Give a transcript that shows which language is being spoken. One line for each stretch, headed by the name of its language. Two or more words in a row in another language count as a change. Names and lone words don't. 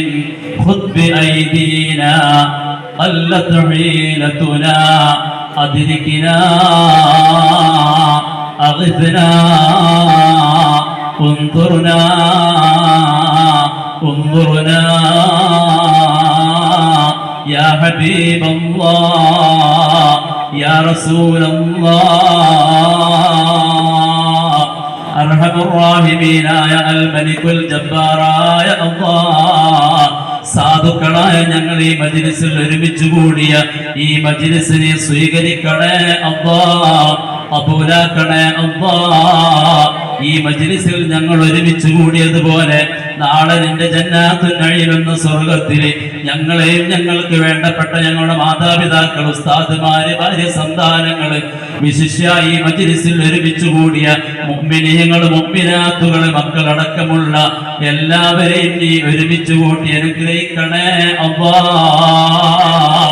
Arabic: خذ بأيدينا قلت حيلتنا أدركنا أغثنا انظرنا انظرنا يا حبيب الله يا رسول الله. أرحم الراحمين يا الملك الجبار يا الله.
Malayalam: സാധുക്കളായ ഞങ്ങൾ ഈ മജ്ലിസിൽ ഒരുമിച്ച് കൂടിയ ഈ മജ്ലിസിനെ സ്വീകരിക്കണേ അല്ലാഹ്, കബൂലാക്കണേ അല്ലാഹ്. ഈ മജ്ലിസിൽ ഞങ്ങൾ ഒരുമിച്ച് കൂടിയതുപോലെ നാളെ നിന്റെ ജന്നാത്തുൽ നഈം എന്ന സ്വർഗ്ഗത്തിൽ ഞങ്ങളെയും ഞങ്ങൾക്ക് വേണ്ടപ്പെട്ട ഞങ്ങളുടെ മാതാപിതാക്കൾ, ഉസ്താദുമാര്, ഭാര്യ, സന്താനങ്ങള്, വിശിഷ്യ ഈ മജ്ലിസിൽ ഒരുമിച്ച് കൂടിയ മുഅ്മിനീങ്ങൾ, മുഅ്മിനാത്തുകൾ, മക്കളടക്കമുള്ള എല്ലാവരെയും നീ ഒരുമിച്ച് കൂട്ടി അനുഗ്രഹിക്കണേ അല്ലാഹ്.